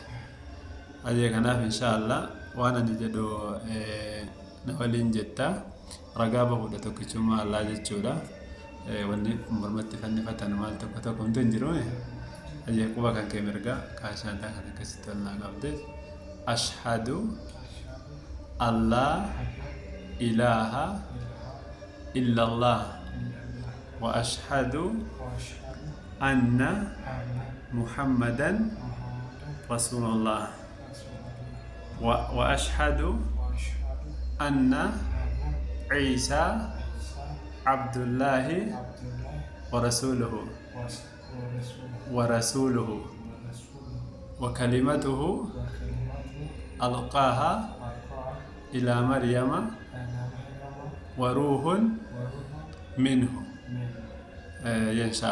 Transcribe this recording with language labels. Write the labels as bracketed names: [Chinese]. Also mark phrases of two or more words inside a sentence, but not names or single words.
[Oromo] Ajee kanaaf inshaallah waan ani jedhu na waliin jetta ragaa bahuudha tokkichummaa Allah jechuudha. Wanni mormatti fannifatan maal tokko tokko hin jiruume. Ajee quba kan kee mirga kaashaan kan akkasitti wal naa qabde [Arabic] أشهد الله إله إلا الله وأشهد أن محمدا رسول الله وأشهد أن عيسى عبد الله ورسوله وكلمته ألقاها إلى مريم وروح منه إن شاء